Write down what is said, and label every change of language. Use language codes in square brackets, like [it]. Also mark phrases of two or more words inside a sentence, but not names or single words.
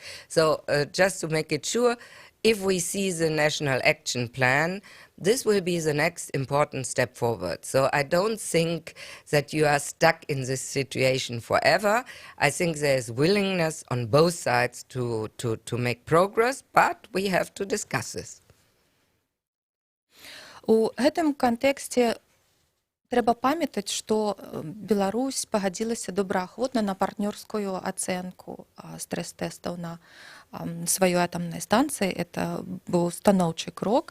[en] So just to make it sure, if we see the National Action Plan, this will be the next important step forward. So I don't think that you are stuck in this situation forever. I think there is willingness on both sides to make progress, but we have to discuss this. [be] У гэтым кантэксце трэба памятаць, што Беларусь пагадзілася добраахвотна на партнёрскую ацэнку стрэс-тэстаў на сваёй атамнай станцыі. Это быў станоўчы крок.